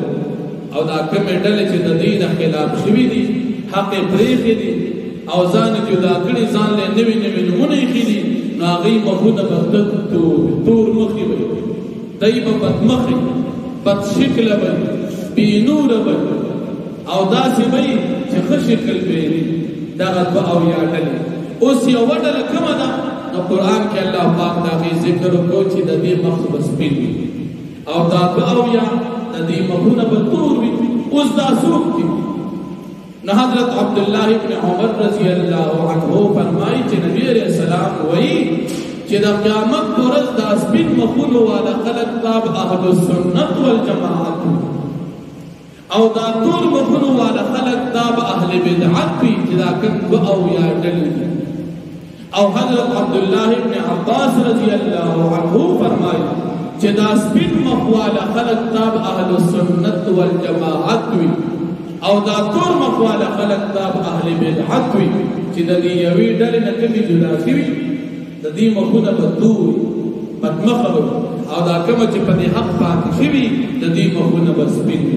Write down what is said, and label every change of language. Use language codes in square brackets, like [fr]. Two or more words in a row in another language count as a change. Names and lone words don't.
[ps] او دا کومې ډلې چې د دې نه خلاف شوي دي، حق یې پرېښي دي او ځان یې جدا کړي، ځان له نوي نوي نومونه ایښي دي، نو هغوی مخونه به تور مخې وي، دی به بدمخې بد شکله وي، بې نوره وي او داسې وي چې ښه شکل پرې وي. دغه دوه او یا ډلې. اوس یوه ډله کومه ده؟ نو قرآن کې الله پاک د هغې ذکر وکړو چې د دې مخ به سپین وي او دا دوه او یا د دې مخونه به تور وي. اوس دا څوک دي؟ نو حضرت عبداللہ ابن عمر [ar] رضی اللہ عنہ [ps] فرمائی چې نبی [ar] علیہ السلام [ps] وی چې د قیامت پر ورځ دا سپین مخونو والا خلق تاب [ar] اهل السنت والجماعت [ps] او دا تور مخونو والا خلق تاب [ar] اهل بدعت [ps] وي چې دا کوم دوه او یا ډلې دي. او حضرت عبداللہ ابن عباس [ar] رضی اللہ عنہ [ps] فرمائی چې دا سپین مخ والا خلق تاب [ar] اهل السنت والجماعت [ps] وي او دا تور مخواله خلق تاب [ar] اهل بدعت [ps] وي چې د دې یوې ډلې نه کومې جدا شوي د دې مخونه به تور بدمخه وي او دا کومه چې په دې حق پاتې شوي د دې مخونه به سپین وي.